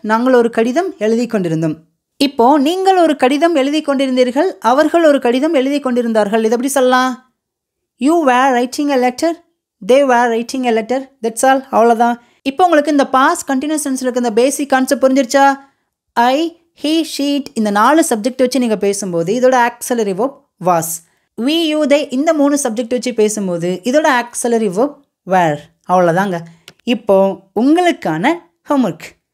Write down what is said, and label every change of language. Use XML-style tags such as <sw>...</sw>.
<ta>நாங்கள் ஒரு கடிதம் எழுதி கொண்டிருந்தோம். இப்போ நீங்கள் ஒரு கடிதம் எழுதி கொண்டிருந்தீர்கள், அவர்கள் ஒரு கடிதம் எழுதி கொண்டிருந்தார்கள். இது எப்படி சொல்லலாம்?</ta> <en>you were writing a letter, they were writing a letter. that's all,</en> <ta>அவ்வளோதான். இப்போ உங்களுக்கு இந்த பாஸ்ட் கண்டினியூஸ் டென்ஸில் இருக்க இந்த basic concept புரிஞ்சிருச்சா? I, he, sheet இந்த 4 சப்ஜெக்ட் வச்சு நீங்கள் பேசும்போது இதோட auxiliary verb was. we, you, they இந்த 3 சப்ஜெக்ட் வச்சு பேசும்போது இதோட ஆக்ஸிலரி வெர்ப் வேர். அவ்வளோதாங்க. இப்போ உங்களுக்கான ஹோம்ஒர்க்.</ta>